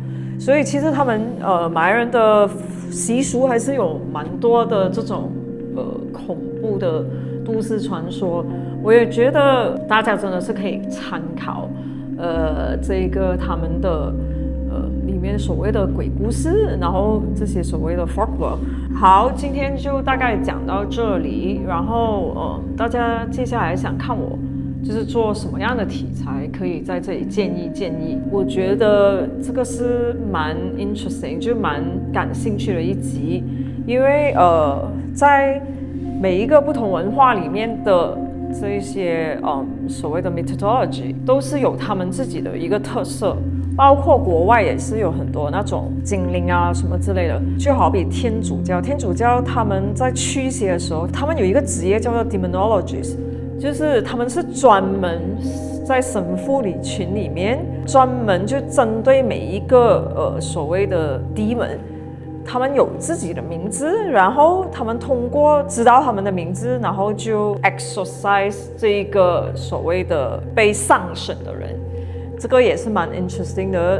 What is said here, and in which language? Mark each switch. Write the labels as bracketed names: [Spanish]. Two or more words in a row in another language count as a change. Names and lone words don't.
[Chinese] 所以其實他們馬來人的習俗還是有蠻多的這種恐怖的都市傳說，我也覺得大家真的是可以參考這個他們的裡面所謂的鬼故事，然後這些所謂的 folklore。好，今天就大概講到這裡，然後大家接下來想看我就是做什麼樣的題材，可以在這裡建議。我覺得這個是蠻 interesting，就蠻感興趣的一集，因為在每一個不同文化裡面的這一些所謂的 methodology 都是有他們自己的一個特色，包括國外也是有很多那種精靈啊什麼之類的，就好比天主教他們在驅邪的時候，他們有一個職業叫做 demonologist，就是他們是專門在神父群裡面專門就針對每一個所謂的 demon，他們有自己的名字，然後他們通過知道他們的名字，然後就 exorcise 這一個所謂的被上審的人，這個也是蠻 interesting 的。